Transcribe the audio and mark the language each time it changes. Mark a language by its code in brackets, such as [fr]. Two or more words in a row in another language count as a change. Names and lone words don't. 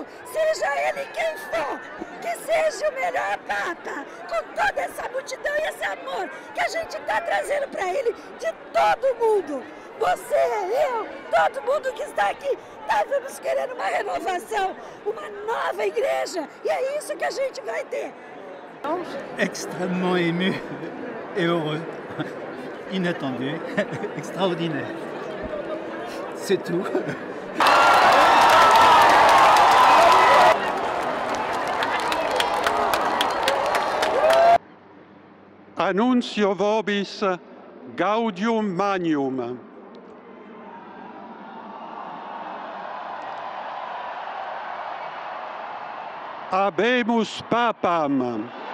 [pt] Seja ele quem for, que seja o melhor Papa, com toda essa multidão e esse amor que a gente está trazendo para ele de todo mundo! Você, eu, todo mundo que está aqui, estávamos querendo uma renovação, uma nova igreja, e é isso que a gente vai ter! [fr] Extrêmement ému et heureux, inattendu, extraordinaire. C'est tout. [la] Annuncio vobis gaudium magnum. Habemus papam.